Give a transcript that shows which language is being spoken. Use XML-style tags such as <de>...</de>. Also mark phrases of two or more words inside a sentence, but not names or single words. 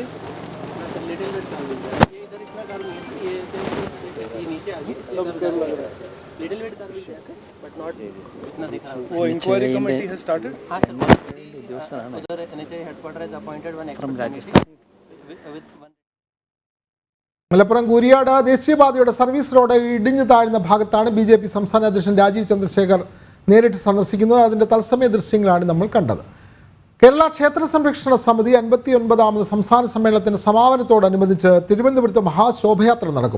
<hi>सर</hi> <en>little bit curve</en> <hi>है. ये इधर इतना कर्व नहीं है. ये नीचे आ गया मतलब कर्व लग रहा है.</hi> <en>little bit curve</en> <hi>है</hi> <en>but not</en> <hi>इतना दिख रहा है.</hi> <en>वो inquiry committee has started.</en> <hi>हां सर उधर</hi> <en>NHAI headquarter has appointed one expert committee with</en> <ml>മലപ്പുറം കൂരിയാട് ദേശീയപാതയുടെ സർവീസ് റോഡ് ഇടിഞ്ഞു താഴ്ന്ന ഭാഗത്താണ് BJP സംസ്ഥാന അധ്യക്ഷൻ രാജീവ് ചന്ദ്രശേഖർ നേരിട്ട് സന്ദർശിക്കുന്നത്. അതിൻ്റെ തത്സമയ ദൃശ്യങ്ങളാണ് നമ്മൾ കണ്ടത്. കേരള ക്ഷേത്ര സംരക്ഷണ സമിതി 59ാമത് സംസ്ഥാന സമ്മേളനത്തിന് സമാപനത്തോടനുബന്ധിച്ച് തിരുവനന്തപുരത്ത് മഹാശോഭയാത്ര നടക്കും.</ml>